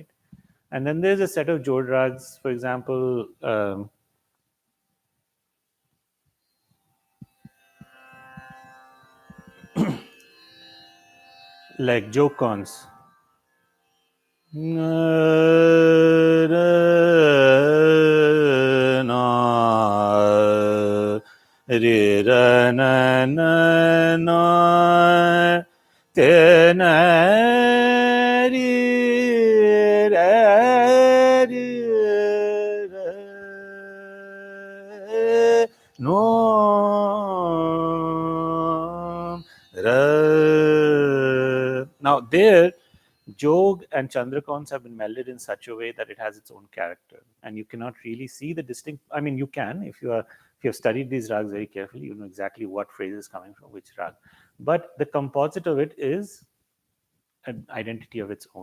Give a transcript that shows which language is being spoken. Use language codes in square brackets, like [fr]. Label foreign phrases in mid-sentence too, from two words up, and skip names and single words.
[en] And then there's a set of Jod rags, for example, like jokons. Re ra na na na te na ri ra ri ra no ra. Now there Jog and Chandrakons have been melded in such a way that it has its own character, and you cannot really see the distinct. I mean, you can if you have studied these rags very carefully, you know exactly what phrase is coming from which rag. But the composite of it is an identity of its own.